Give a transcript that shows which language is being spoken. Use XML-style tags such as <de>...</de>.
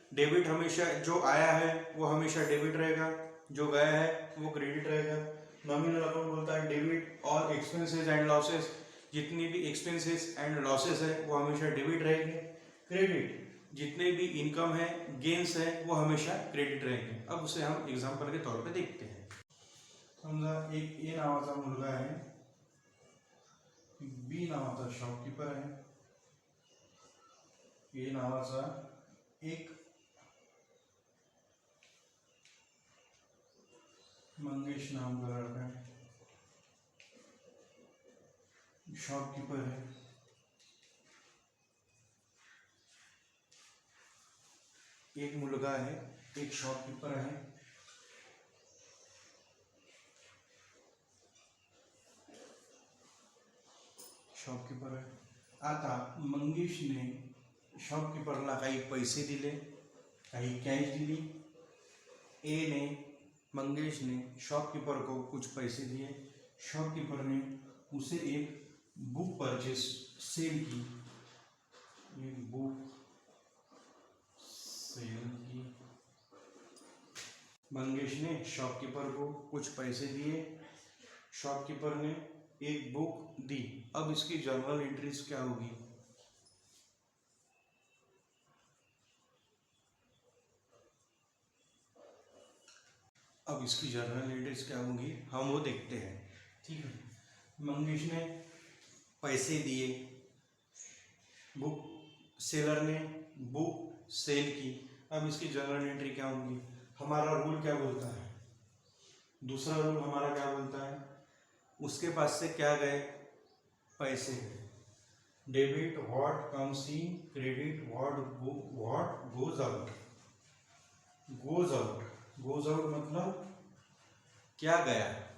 <hi>Debit हमेशा जो आया है वो हमेशा डेबिट रहेगा, जो गया है वो क्रेडिट रहेगा। नॉमिनल अकाउंट बोलता है डेबिट और एक्सपेंसेस एंड लॉसेस, जितनी भी एक्सपेंसेस एंड लॉसेस है वो हमेशा डेबिट रहेंगे। क्रेडिट जितने भी इनकम है, गेन्स है, वो हमेशा क्रेडिट रहेंगे। अब उसे हम एग्जांपल के तौर पे देखते हैं।</hi> <mr>समजा एक ए नावाचा मुलगा आहे, बी नावाचा शॉपकीपर आहे, ए नावाचा एक मंगेश</mr> <hi>नाम का लड़का है, शॉपकीपर है। एक मुलगा है, एक शॉपकीपर है,</hi> <mr>शॉपकीपर आहे. आता मंगेशने शॉपकीपरला काही पैसे दिले, काही कॅश दिली.</mr> <hi>ए ने, मंगेश ने शॉपकीपर को कुछ पैसे दिए. शॉपकीपर ने उसे एक बुक परचेस, सेल की, एक बुक सेल की. मंगेश ने शॉपकीपर को कुछ पैसे दिए, शॉपकीपर ने एक बुक दी. अब इसकी जर्नल एंट्रीज क्या होगी? अब इसकी जर्नल एंट्रीज क्या होंगी हम वो देखते हैं। ठीक है। मंगेश ने पैसे दिए, बुक सेलर ने बुक सेल की। अब इसकी जर्नल एंट्री क्या होंगी? हमारा रूल क्या बोलता है? दूसरा रूल हमारा क्या बोलता है? उसके पास से क्या गए? पैसे गए.</hi> <en>Debit what comes in, credit what goes out. Goes out, goes out</en> <hi>मतलब क्या गया.</hi>